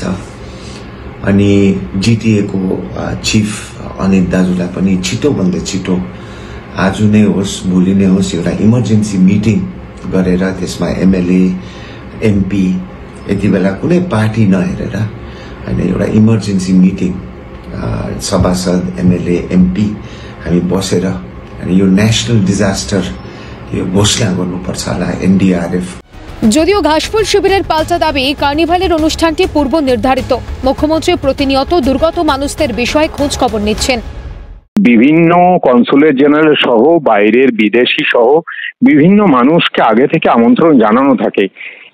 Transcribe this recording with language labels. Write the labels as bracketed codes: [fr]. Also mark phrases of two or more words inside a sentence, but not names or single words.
[ne] अनि जिटिए को चिफ अनित दाजुलाई पनि छिटोभन्दा छिटो आज नै होस् भोलि नै होस् एउटा [en] emergency meeting [ne] गरेर त्यसमा [en] MLA MP [ne] यति बेला कुनै पार्टी नहेरेर हैन एउटा [en] emergency meeting [ne] सभासद [en] MLA MP [ne] हामी बसेर अनि यो [en] national disaster [ne] यो घोषणा गर्नुपर्छ होला एनडीआरएफ। [bn] যদিও ঘাসফুল শিবিরের পাল্টা দাবি, কার্নিভালের অনুষ্ঠানটি পূর্ব নির্ধারিত। মুখ্যমন্ত্রী প্রতিনিয়ত দুর্গত মানুষদের বিষয়ে খোঁজ খবর নিচ্ছেন। বিভিন্ন [en] consulate general [bn] সহ বাইরের বিদেশি সহ বিভিন্ন মানুষকে আগে থেকে আমন্ত্রণ জানানো থাকে।